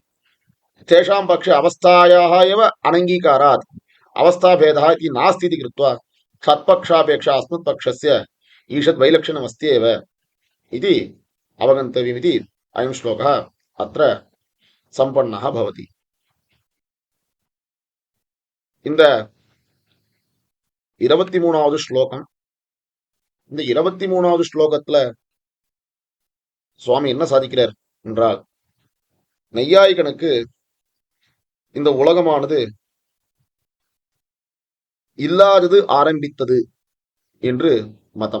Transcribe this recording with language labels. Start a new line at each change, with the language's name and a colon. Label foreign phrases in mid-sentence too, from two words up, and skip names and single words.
Sanskrit: तेषां पक्षे अवस्थायाः एव अनङ्गीकारात् अवस्थाभेदः इति नास्ति इति कृत्वा तत्पक्षापेक्षा अस्मत्पक्षस्य ईषद् वैलक्षण्यमस्ति एव इति अवगन्तव्यमिति अयं श्लोकः अत्र सम्पन्नः भवति।
Tamil: இந்த 23வது ஸ்லோகம். இந்த 23வது ஸ்லோகத்துல சுவாமி என்ன சாதிக்கிறார் என்றால், நையாயிகனுக்கு இந்த உலகமானது இல்லாதது ஆரம்பித்தது என்று மதம்.